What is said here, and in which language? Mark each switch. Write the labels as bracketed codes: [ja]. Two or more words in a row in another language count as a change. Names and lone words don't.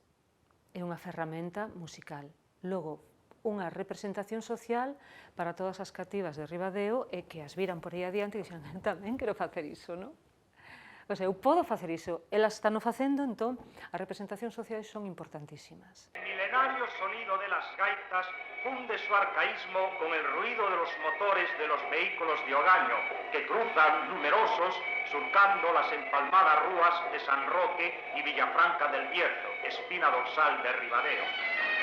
[gl] É unha ferramenta musical. Logo, unha representación social para todas as cativas de Ribadeo e que as viran por aí adiante e dixen, tamén quero facer iso, non? [es] O sea, [gl] eu podo facer iso, elas están o facendo, entón, as representacións sociais son importantísimas. [es] El milenario sonido de las gaitas funde su arcaísmo con el ruido de los motores de los vehículos de hogaño que cruzan numerosos surcando las empalmadas rúas de San Roque y Villafranca del Bierzo, espina dorsal de Ribadeo.